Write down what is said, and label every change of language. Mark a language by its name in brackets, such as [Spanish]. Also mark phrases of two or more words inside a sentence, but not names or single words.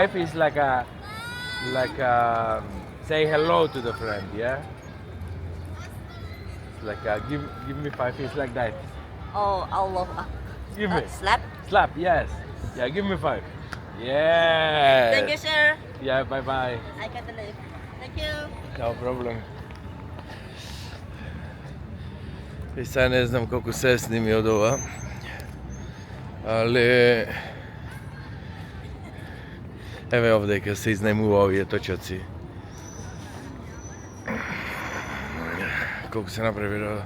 [English] 5 is like say hello to the friend, yeah. It's like give me 5 is like that. Oh, Allah. Give me Slap. slap, yes. Yeah, give me 5. Yeah. Thank you, sir. Yeah, bye bye. I can't leave. Thank you. No problem. [Macedonian] И сега не знам колку се сними од ова, али еве овдека се изнајмува овие точоци. Колку се направило?